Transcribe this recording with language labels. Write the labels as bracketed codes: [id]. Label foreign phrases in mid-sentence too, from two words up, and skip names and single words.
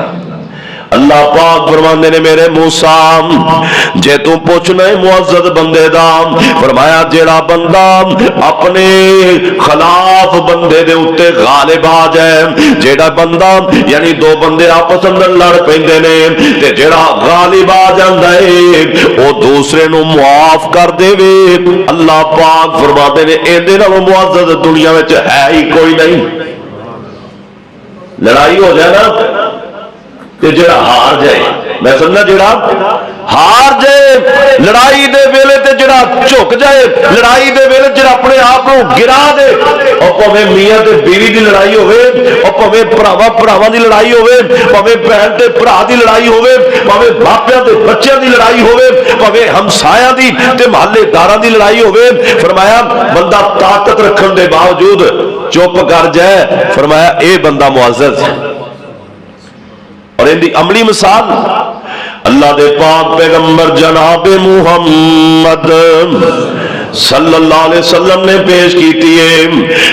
[pa] اللہ پاک فرماندے نے میرے موسیٰ جے تو پوچھنا ہے معزز بندے دا فرمایا جیڑا بندہ اپنے خلاف بندے دے اتے غالب آ جائے، جیڑا بندہ یعنی دو بندے آپس اندر لڑ پیندے نے تے جیڑا غالب آ جاندا ہے وہ دوسرے نو معاف کر دے وے، اللہ پاک فرماندے نے ایندے نال معزز دنیا وچ ہے ہی کوئی نہیں۔ لڑائی ہو جائے نا کہ جڑا ہار جائے، میں سمجھنا جڑا ہار جائے لڑائی دے ویلے تے جڑا جھک جائے لڑائی دے ویلے جڑا اپنے آپ کو گرا دے، اور پویں میاں تے بیوی دی لڑائی ہوئے، اور پویں بھراواں بھراواں دی لڑائی ہوئے، پویں بہن تے بھرا دی لڑائی ہوئے، پویں باپیاں تے بچیاں دی لڑائی ہوئے، پویں ہمسایاں دی تے محلے داراں دی لڑائی ہوئے، فرمایا بندہ طاقت رکھن دے باوجود چپ کر جائے، فرمایا اے بندہ معزز ہے۔ اور ان دی عملی مثال اللہ دے پاک پیغمبر جناب محمد صلی اللہ علیہ وسلم نے پیش کیتی ہے۔